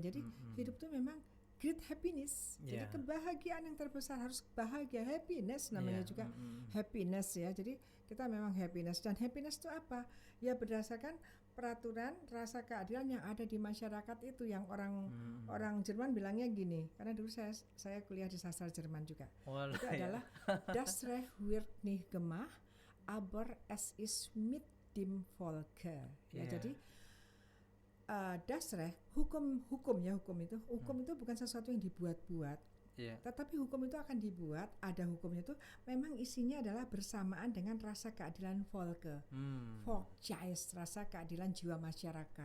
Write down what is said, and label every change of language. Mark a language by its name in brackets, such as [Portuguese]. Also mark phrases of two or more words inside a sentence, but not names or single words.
[Indonesian] Jadi hidup tuh memang [English] great happiness. [Indonesian] Jadi kebahagiaan yang terbesar, harus bahagia, happiness namanya juga happiness ya. Jadi kita memang happiness, dan happiness itu apa? Ya berdasarkan peraturan, rasa keadilan yang ada di masyarakat itu, yang orang Jerman bilangnya gini, karena dulu saya kuliah di sastra Jerman juga. Itu adalah [German] Das Recht wird nicht gemacht, aber es ist mit dem Volke. [Indonesian] Ya jadi [German] das Recht, [Indonesian] hukum itu bukan sesuatu yang dibuat-buat, tetapi hukum itu akan dibuat, ada hukumnya itu memang isinya adalah bersamaan dengan rasa keadilan Volke, Volksgeist, rasa keadilan jiwa masyarakat.